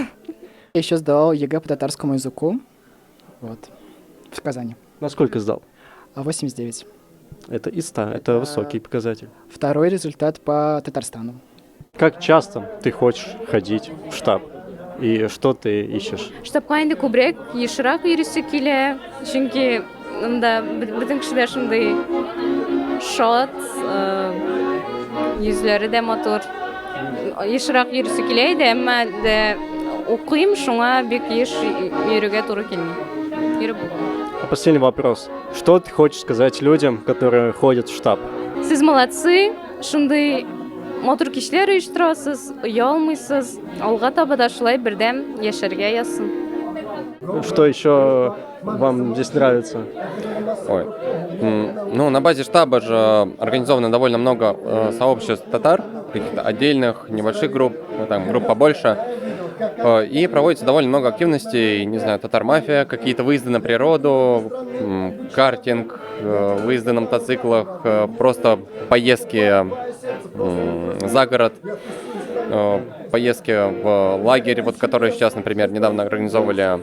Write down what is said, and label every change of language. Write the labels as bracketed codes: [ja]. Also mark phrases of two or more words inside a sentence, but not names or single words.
[ru] Я еще сдал ЕГЭ по татарскому языку. Вот. В Казани. Насколько сдал? 89. Это из 100, это высокий показатель. Второй результат по Татарстану. Как часто ты хочешь ходить в штаб? И что ты ищешь? [tt] Штабка инде күбрәк ешрак йөрүсе килә, чөнки монда бөтен кешеләр шундый шат, йөзләре дә матур. Ешрак йөрүсе килә иде, әмма дә укыйм, шуңа бик еш йөрүгә туры килми. Йөреп [ru] А последний вопрос. Что ты хочешь сказать людям, которые ходят в штаб? [tt] Сез молодцы, шундый матур кичләр оештырасыз, оялмыйсыз, алга таба да шулай бердәм яшәргә язсын. [ru] Что еще вам здесь нравится? Ой. Ну, на базе штаба же организовано довольно много сообществ татар, каких-то отдельных, небольших групп, там групп побольше. И проводится довольно много активностей, не знаю, татар-мафия, какие-то выезды на природу, картинг, выезды на мотоциклах, просто поездки за город, поездки в лагерь, вот которые сейчас, например, недавно организовывали.